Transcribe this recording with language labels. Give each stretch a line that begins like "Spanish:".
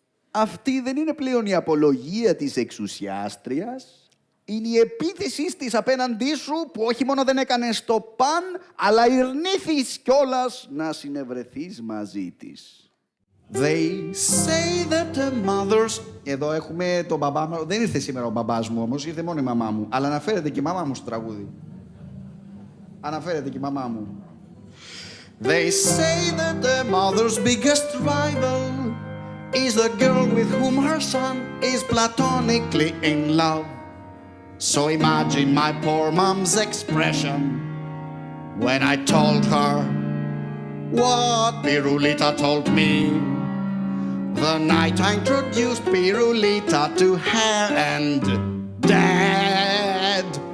Greek: Αυτή δεν είναι πλέον η απολογία της εξουσιάστριας. Είναι η επίθεση της απέναντί σου που όχι μόνο δεν έκανες το παν, αλλά ειρνήθης κιόλας να συνευρεθείς μαζί της.
English: They say that the mothers...
Greek: Εδώ έχουμε τον μπαμπά μου. Δεν ήρθε σήμερα ο μπαμπάς μου όμως, ήρθε μόνο η μαμά μου. Αλλά αναφέρεται και η μαμά μου στο τραγούδι. Αναφέρεται και η μαμά μου.
English: They say that the mother's biggest rival is the girl with whom her son is platonically in love. So imagine my poor mom's expression when I told her what Pirulita told me the night I introduced Pirulita to her and Dad.